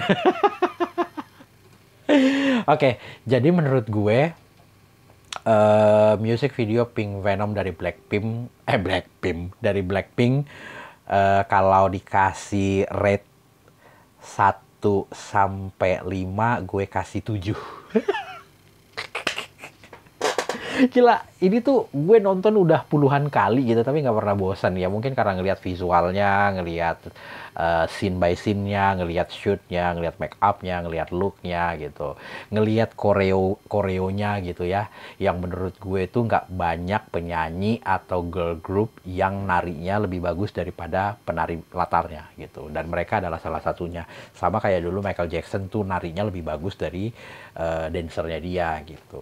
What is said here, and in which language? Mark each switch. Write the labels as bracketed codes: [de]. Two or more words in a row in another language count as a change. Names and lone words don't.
[id] Oke, jadi menurut gue [en] music video [id] Pink Venom dari Blackpink kalau dikasih rate 1 sampai 5, gue kasih 7. Gila, ini tuh gue nonton udah puluhan kali gitu, tapi nggak pernah bosan ya. Mungkin karena ngelihat visualnya, ngelihat [en] scene by scene-nya, [id] ngelihat shoot-nya, ngelihat [en] make up-nya, [id] ngelihat look-nya gitu. Ngelihat koreonya gitu ya. Yang menurut gue tuh nggak banyak penyanyi atau [en] girl group [id] yang narinya lebih bagus daripada penari latarnya gitu. Dan mereka adalah salah satunya. Sama kayak dulu Michael Jackson tuh narinya lebih bagus dari dancernya dia gitu.